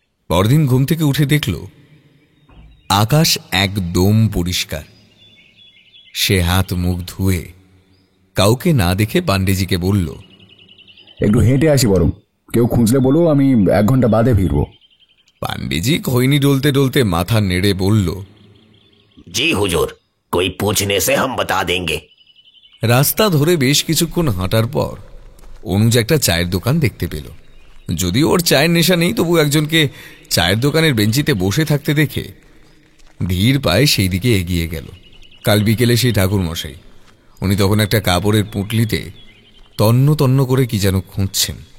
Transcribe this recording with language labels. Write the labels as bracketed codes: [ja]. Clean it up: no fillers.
[bn] পরদিন ঘুম থেকে উঠে দেখল আকাশ একদম পরিষ্কার। সে হাত মুখ ধুয়ে কাউকে না দেখে পাণ্ডেজিকে বলল, একটু হেঁটে আসি, বরং কেউ খুঁজলে বলো, আমি 1 ঘন্টা বাদে ফিরব। পাণ্ডেজি খৈনি ডলতে ডলতে মাথা নেড়ে বলল, জি হুজুর, [hi] कोई पूछने से हम बता देंगे। [bn] রাস্তা ধরে বেশ কিছুক্ষণ হাঁটার পর অনুজ একটা চায়ের দোকান দেখতে পেল। যদিও ওর চায়ের নেশা নেই, তবু একজনকে চায়ের দোকানের বেঞ্চিতে বসে থাকতে দেখে ধীর পায়ে সেই দিকে এগিয়ে গেল। কাল বিকেলে সেই ঠাকুরমশাই, উনি তখন একটা কাপড়ের পুঁটলিতে তন্ন তন্ন করে কি যেন খুঁজছেন।